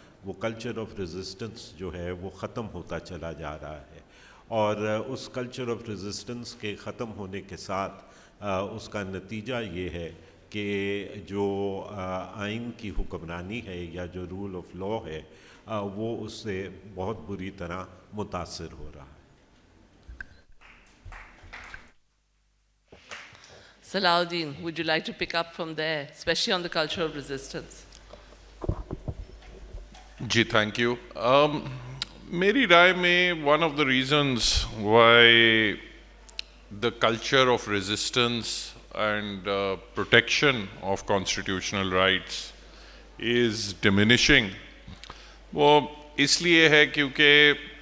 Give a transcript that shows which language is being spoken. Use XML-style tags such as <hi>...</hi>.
<ur>وہ culture of resistance جو ہے وہ ختم ہوتا چلا جا رہا ہے اور اس کلچر آف ریزسٹنس کے ختم ہونے کے ساتھ اس کا نتیجہ یہ ہے کہ جو آئین کی حکمرانی ہے یا جو رول آف لاء ہے وہ اس سے بہت بری طرح متاثر ہو رہا ہے.</ur> <en>Salahuddin, would you like to pick up from there, especially on the culture of resistance?</en> <ur>Ji,</ur> <en>thank you.</en> <ur>Meri rai mein,</ur> <en>one of the reasons why the culture of resistance and protection of constitutional rights is diminishing</en> <ur>وہ اس لیے ہے کیونکہ</ur>